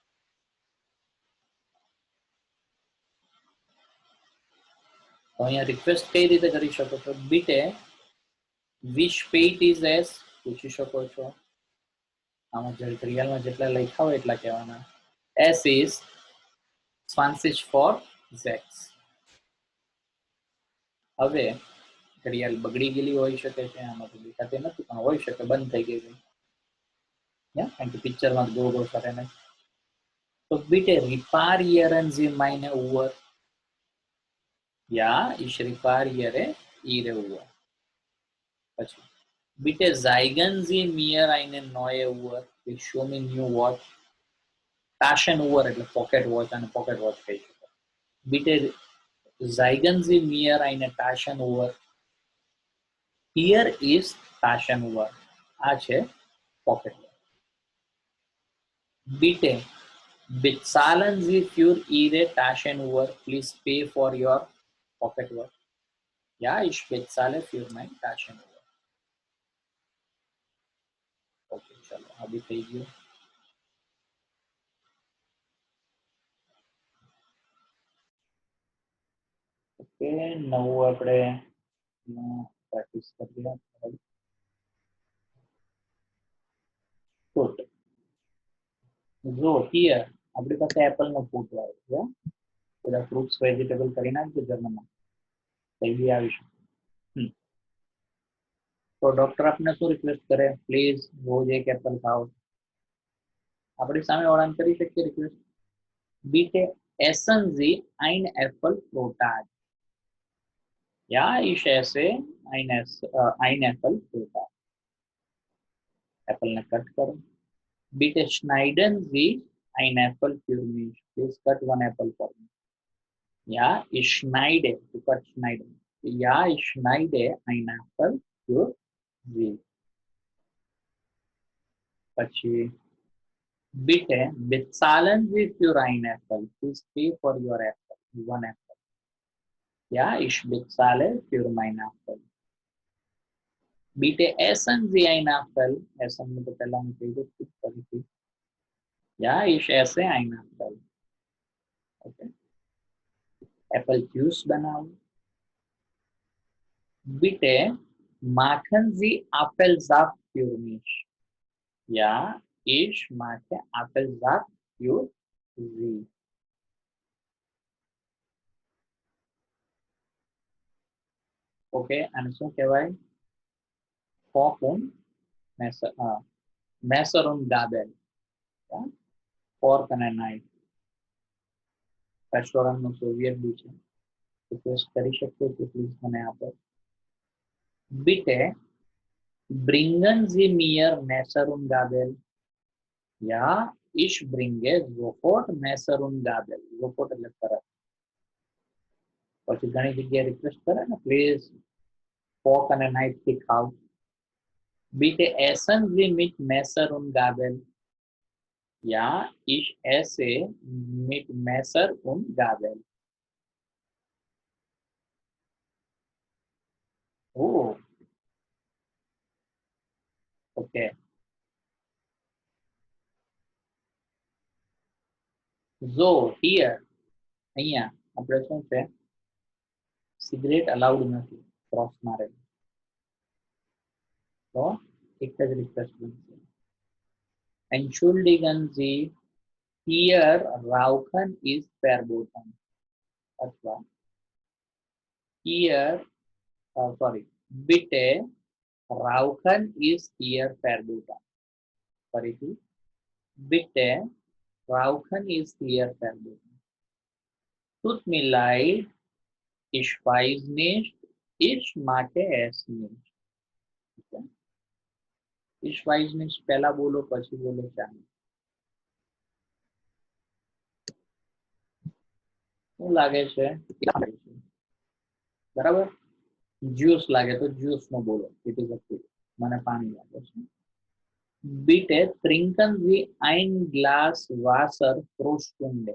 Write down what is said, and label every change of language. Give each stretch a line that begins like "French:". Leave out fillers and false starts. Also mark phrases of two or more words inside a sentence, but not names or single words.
Gujarati: તો અહીંયા રિક્વેસ્ટ કઈ રીતે કરી શકો છો
German: bitte wie spät ist es
Gujarati: પૂછી શકો છો આમાં ઘડિયાળમાં જેટલા લખ્યા હોય એટલા કહેવાના
German: es ist 20 vor 6.
Gujarati: હવે ઘડિયાળ બગડી ગયેલી હોઈ શકે છે આમાં તો દેખાતી નથી પણ હોઈ શકે બંધ થઈ ગઈ છે કારણ કે પિક્ચરમાં ગોળ ગોળ કરે ને તો
German: bitte reparieren Sie meine Uhr. Ja, ich repariere Ihre Uhr. પછી bitte zeigen Sie mir eine neue Uhr.
English: Please show me new watch.
Gujarati: Taschenuhr એટલે
English: pocket watch
Gujarati: અને
English: pocket watch
Gujarati: કહી શકો
German: bitte zeigen Sie mir eine Taschenuhr.
English: Here is Taschenuhr.
Gujarati: આ છે
English: pocket watch
German: bitte bezahlen Sie für Ihre Taschenuhr.
English: Please pay for your pocket watch.
German: Ja, ich bezahle für mein Taschenuhr.
Gujarati: Okay, ચલો આ બી થઈ ગયું ઓકે નવું આપણે પ્રેક્ટિસ કરીએ ફ્રૂટ જો હિયર આપણી પાસે એપલ નો ફ્રૂટ આવે છે બધા
English: fruits vegetable
Gujarati: કરી નાખજો જર્મનમાં કઈ બી આવી શકે તો ડોક્ટર આપને શું રિક્વેસ્ટ કરે પ્લીઝ રોજ એક એપલ ખાઓ આપણી સામે વાળાને કરી શકીએ રિક્વેસ્ટ
German: bitte essen Sie ein Apfel pro Tag. Ja, ich esse ein Apfel pro Tag.
Hindi: Apple ne cut करो
German: bitte schneiden Sie ein Apfel für mich.
English: Please cut one apple for me.
German: Ja, ich schneide. Du cut schneiden. Ja, ich schneide ein Apfel für Sie. પછી bitte bezahlen Sie für ein Apfel.
English: Please pay for your apple. One apple.
German: Ja, ich bezahle für mein Apfel. Bitte essen Sie ein Apfel.
Hindi: Essen में तो पहला मैं कही दो
German: Ja, ich esse ein Apfel.
English: Okay. Apple juice बनाओ.
German: Bitte machen Sie Apfelsaft für mich. Ja, ich mache Apfelsaft für Sie.
Gujarati: ઓકે, અને શું કહેવાય?
German: Fork und Messer und Gabel,
Gujarati: ફોર્ક અને નાઇફ. રેસ્ટોરન્ટનું સોવિયત બી છે. રિક્વેસ્ટ કરી શકીએ તો પ્લીઝ મને આપો.
German: Bitte bringen Sie mir Messer und Gabel. Ja, ich bringe sofort Messer und Gabel.
Gujarati: Sofort એટલે તરત. પછી ઘણી જગ્યાએ રિક્વેસ્ટ કરે ને, પ્લીઝ ફોક અને નાઇફ થી ખાવ.
German: Bitte essen Sie mit Messer und Gabel. Ja, ich esse mit Messer und Gabel.
English: Oh, okay. So, here,
Gujarati: અહીંયા આપણે શું છે? સિગરેટ અલાઉડ નથી, ક્રોસ મારેલું. તો એક જ રિક્વેસ્ટ બનશે.
German: Entschuldigen Sie, hier Rauchen ist verboten. અથવા hier, sorry, bitte Rauchen ist hier verboten. ફરીથી, bitte Rauchen ist hier verboten. Tut mir leid, ich weiß nicht, ich mag es nicht.
Gujarati: Okay?
German: Ich weiß nicht
Gujarati: પહેલા બોલો પછી બોલો ચાલે. શું લાગે છે? બરાબર, જ્યુસ લાગે તો જ્યુસ નો બોલો.
English: It is a food.
Gujarati: મને પાણી લાગે છે.
German: Bitte trinken Sie ein Glas Wasser pro Stunde.